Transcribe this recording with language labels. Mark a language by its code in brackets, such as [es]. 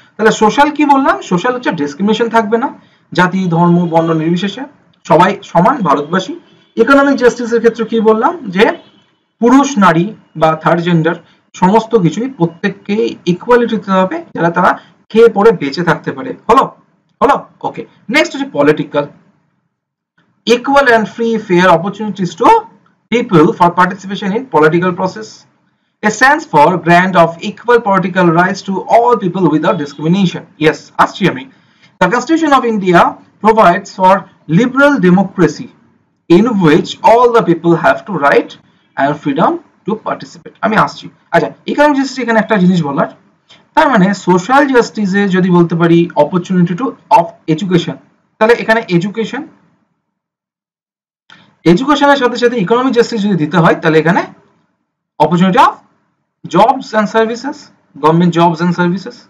[bn] তাহলে সোশ্যাল কি বললাম, সোশ্যাল হচ্ছে ডিসক্রিমিনেশন থাকবে না, জাতি ধর্ম বর্ণ নির্বিশেষে সবাই সমান ভারতবাসী। ইকোনমিক জাস্টিসের ক্ষেত্রে কি বললাম, যে পুরুষ নারী বা থার্ড জেন্ডার সমস্ত কিছুই প্রত্যেককে ইকুয়ালিটি দিতে হবে, যারা তারা খেয়ে পড়ে বেঁচে থাকতে পারে। হলো, ওকে। নেক্সট হচ্ছে political. [en] equal and free fair opportunities to people for participation in political process. It stands for grant of equal political rights to all people without discrimination. Yes, [bn] আসছি আমি। [en] The Constitution of India provides for liberal democracy in which all the people have to right and freedom to participate. [bn] আমি আসছি। আচ্ছা, economic justice এখানে একটা জিনিস বলার, তার মানে সোশ্যাল জাস্টিসে যদি বলতে পারি অপরচুনিটি টু অফ এডুকেশন, তাহলে এখানে এডুকেশনের সাথে সাথে ইকোনমিক জাস্টিস যদি দিতে হয়, তাহলে এখানে opportunity of jobs and services, government jobs and services.